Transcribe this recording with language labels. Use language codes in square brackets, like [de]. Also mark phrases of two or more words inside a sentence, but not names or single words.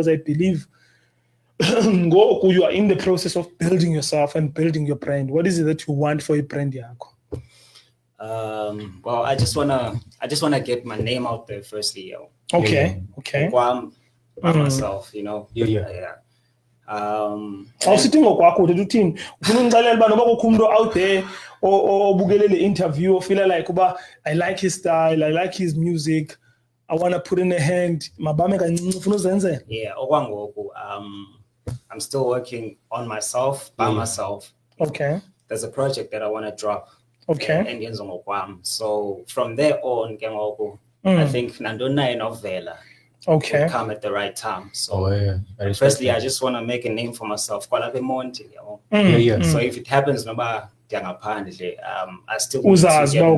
[en] Because I believe you are in the process of building yourself and building your brand. What is it that you want for your brand, Yako? Well, I just wanna get my name out there firstly, yo. Okay. By myself, you know. Yeah. [xh] Awusithingo kwakho uthi uthini ufuna ungixelela uba noba kukho umuntu [en] out there [xh] obukele le [en] interview or feel like uba I like his style, I like his music, I want to put in a hand [xh] mabame kancinci ufuna uzenzela. [en] Yeah, okwangoku I'm still working on myself by myself. Okay. There's a project that I want to drop. Okay. So from there on, I think Nandona Novella will come at the right time. So firstly, I just want to make a name for myself. So if it happens, I still want to get